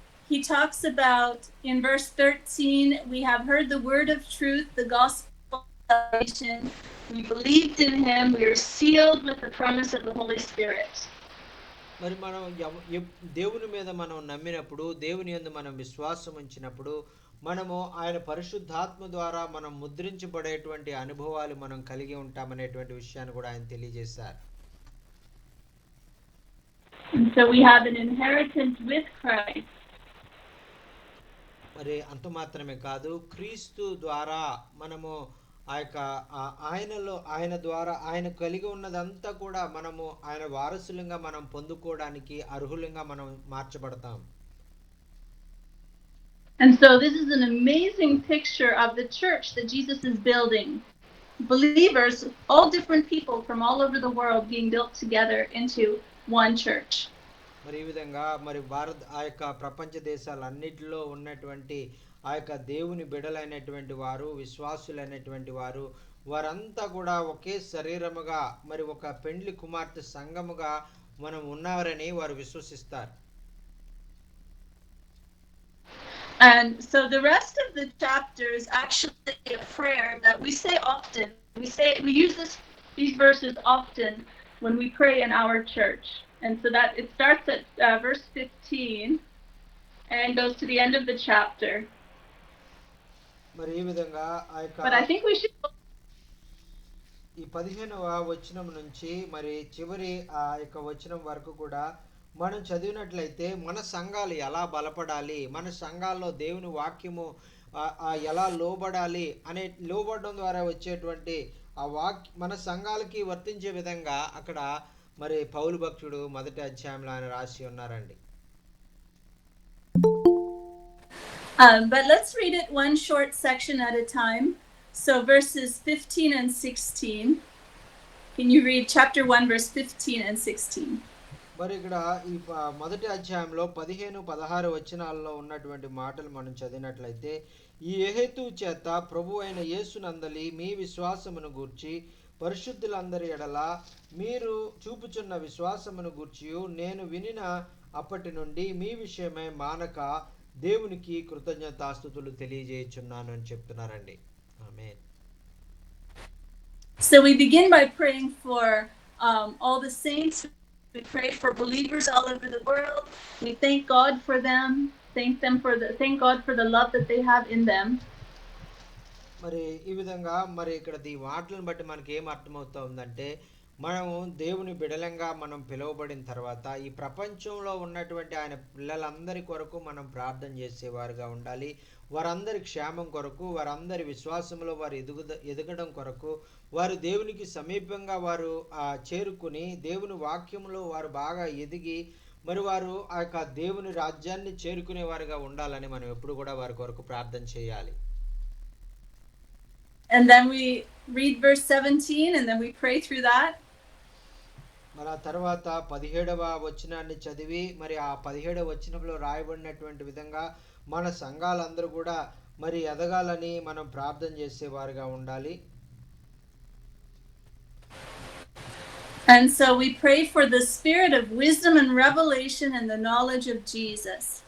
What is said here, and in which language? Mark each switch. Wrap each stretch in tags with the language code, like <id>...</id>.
<en>He talks about in verse 13, we have heard the word of truth, the gospel of salvation. We believed in him. We are sealed with the promise of the Holy Spirit.</en> <te>మరి మనం దేవుని మీద మనం నమ్మినప్పుడు, దేవుని యందు మనం విశ్వాసం ఉంచినప్పుడు, మనము ఆయన పరిశుద్ధాత్మ ద్వారా మనం ముద్రించబడేటువంటి అనుభవాలు మనం కలిగి ఉంటామనేటువంటి విషయాన్ని కూడా ఆయన తెలియజేశారు.</te> <en>And so we have an inheritance with Christ.</en> <te>మరి అంత మాత్రమే కాదు, క్రీస్తు ద్వారా మనము ఆయన ద్వారా ఆయన కలిగి ఉన్నదంతా కూడా మనము ఆయన వారసులంగా మనం పొందుకోవడానికి అర్హులంగా మనం మార్చబడతాం.</te> <en>And so this is an amazing picture of the church that Jesus is building. Believers, all different people from all over the world being built together into one church.</en> <te>మరి ఈ విధంగా మరి ఆ యొక్క ప్రపంచ దేశాలన్నిటిలో ఉన్నటువంటి ఆ యొక్క దేవుని బిడలైనటువంటి వారు, విశ్వాసులైనటువంటి వారు, వారంతా కూడా ఒకే శరీరముగా మరి ఒక పెండ్లి కుమార్తె సంఘముగా మనం ఉన్నారని వారు విశ్వసిస్తారు.</te> <en>And so the rest of the chapter is actually a prayer that we say often. We use these verses often when we pray in our church. And so that it starts at verse 15 and goes to the end of the chapter.</en> <te>మరి ఈ విధంగా ఆ</te> <en>But I</en> <te>యొక్క</te> <en>think we should.</en> <te>ఈ 15వ వచనం నుంచి మరి చివరి ఆ యొక్క వచనం వరకు కూడా మనం చదివినట్లయితే మన సంఘాలు ఎలా బలపడాలి, మన సంఘాల్లో దేవుని వాక్యము ఎలా లోబడాలి అనే లోబడడం ద్వారా వచ్చేటువంటి ఆ మన సంఘాలకి వర్తించే విధంగా అక్కడ మరి పౌలు భక్తుడు మొదటి అధ్యాయంలో ఆయన రాసి ఉన్నారండి.</te> <en>But let's read it one short section at a time. So verses 15 and 16. Can you read chapter 1 verse 15 and 16?</en> <te>మరి ఇక్కడ ఈ మొదటి అధ్యాయంలో 15-16 వచనాల్లో ఉన్నటువంటి మాటలు మనం చదివినట్లయితే, ఈ హేతు చేత ప్రభు అయిన యేసునందలి మీ విశ్వాసమును గూర్చి పరిశుద్ధులందరి ఎడల మీరు చూపుచున్న విశ్వాసమును గూర్చి నేను వినిన అప్పటి నుండి మీ విషయమై మానక దేవునికి కృతజ్ఞతాస్తుతులు తెలియజేయుచున్నాను అని చెప్తున్నారండి. ఆమేన్.</te> <en>So we begin by praying for all the saints. We pray for believers all over the world. We thank God for them. Thank God for the love that they have in them.</en> <te>మరి ఈ విధంగా మరి ఇక్కడ ఈ మాటలను బట్టి మనకి ఏం అర్థమవుతుందంటే, మనము దేవుని బిడలంగా మనం పిలువబడిన తర్వాత ఈ ప్రపంచంలో ఉన్నటువంటి ఆయన పిల్లలందరి కొరకు మనం ప్రార్థన చేసేవారుగా ఉండాలి. వారందరి క్షేమం కొరకు, వారందరి విశ్వాసంలో వారు ఎదగడం కొరకు, వారు దేవునికి సమీపంగా వారు చేరుకుని దేవుని వాక్యంలో వారు బాగా ఎదిగి మరి వారు ఆ యొక్క దేవుని రాజ్యాన్ని చేరుకునే వారుగా ఉండాలని మనం ఎప్పుడు కూడా వారి కొరకు ప్రార్థన చేయాలి.</te> <en>And then we read verse 17 and then we pray through that.</en> <te>మరి ఆ తర్వాత 17వ వచనాన్ని చదివి మరి ఆ 17వ వచనంలో రాయబడినటువంటి విధంగా మన సంఘాలందరూ కూడా మరి ఎదగాలని మనం ప్రార్థన చేసేవారుగా ఉండాలి.</te> <en>And so we pray for the spirit of wisdom and revelation and the knowledge of Jesus.</en>